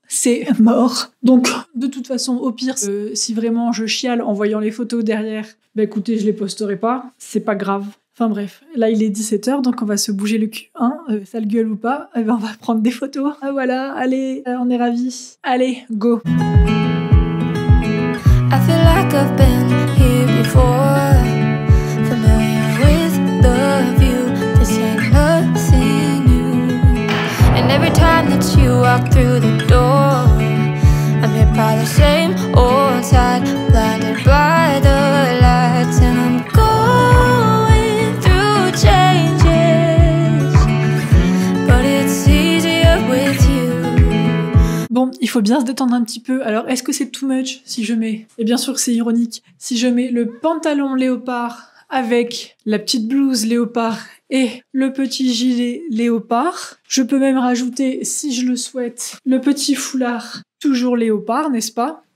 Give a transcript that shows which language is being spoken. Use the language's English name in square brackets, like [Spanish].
[French] C'est mort. Donc, de toute façon, au pire, si vraiment je chiale en voyant les photos derrière, écoutez, je les posterai pas. C'est pas grave. Enfin bref, là il est 17h, donc on va se bouger le cul. Sale gueule ou pas, on va prendre des photos. Ah voilà, allez, on est ravis. Allez, go. [English] I feel like I've been here before. Familiar with the view. This ain't nothing new. And every time that you walk through the door, I'm hit by the same old side, blinded by the lights, and I'm going through changes, but it's easier with you. [French] Bon, il faut bien se détendre un petit peu. Alors, est-ce que c'est too much si je mets, et bien sûr que c'est ironique, si je mets le pantalon léopard avec la petite blouse léopard et le petit gilet léopard. Je peux même rajouter, si je le souhaite, le petit foulard toujours léopard, n'est-ce pas ?